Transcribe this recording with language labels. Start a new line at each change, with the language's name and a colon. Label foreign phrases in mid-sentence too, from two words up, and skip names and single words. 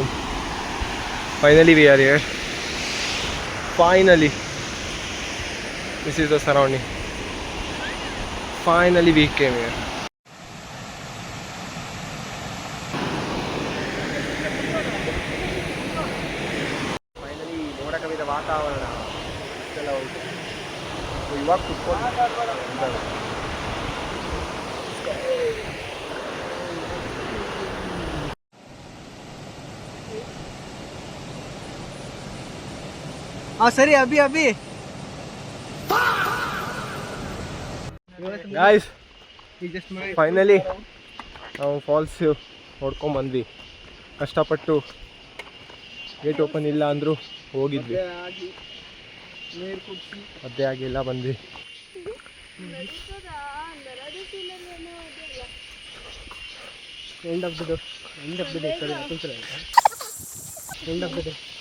English: Finally we are here. Finally. This is the surrounding. Finally we came here. Finally
Kannada: ನೋಡಕವಿದ ವಾತಾವರಣ ಇಷ್ಟೆಲ್ಲ ಉಂಟು. ಇವಾಗ ಕುತ್ಕೊಂಡು
Hindi: हाँ सरी अभी अभी
English: Guys,
Kannada: ಫೈನಲಿ ನಾವು ಫಾಲ್ಸ್ ನೋಡ್ಕೊಂಡು ಬಂದ್ವಿ. ಕಷ್ಟಪಟ್ಟು ಗೇಟ್ ಓಪನ್ ಇಲ್ಲ ಅಂದರೂ ಹೋಗಿದ್ವಿ. ನೀರು ಕುಡಿಸಿ ಅದೇ ಆಗಿಲ್ಲ ಬಂದ್ವಿ.
English: End of the day end of the day end of the day